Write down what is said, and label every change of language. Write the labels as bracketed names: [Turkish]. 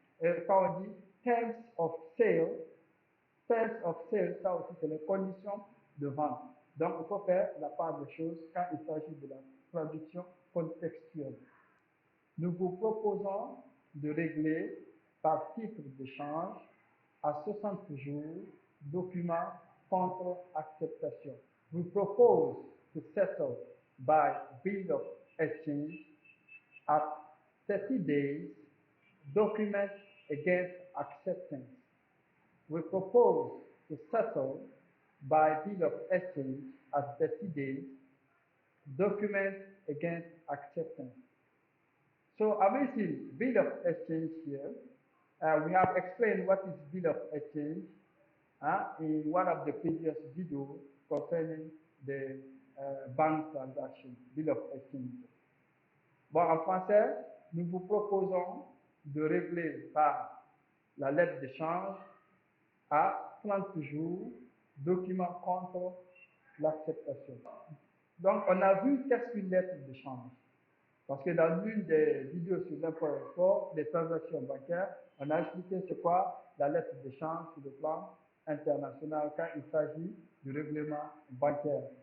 [French] Et quand on dit terms of sale, ça aussi c'est les conditions de vente. Donc il faut faire la part des choses quand il s'agit de la traduction contextuelle. Nous vous proposons de régler par titre d'échange à 60 jours, document contre acceptation. [English] We propose to settle by bill of exchange at 30 days, document against acceptance. We propose to settle by bill of exchange at 30 days, document against acceptance. So have you seen bill of exchange here? We have explained what is bill of exchange in one of the previous videos concerning the bank transaction, bill of exchange. [French] Bon, en français, nous vous proposons de régler par la lettre d'échange à 30 jours, document contre l'acceptation. Donc, on a vu qu'est-ce qu'une lettre d'échange. Parce que dans l'une des vidéos sur l'import-export, des transactions bancaires, on a expliqué c'est quoi la lettre d'échange sur le plan international quand il s'agit du règlement bancaire.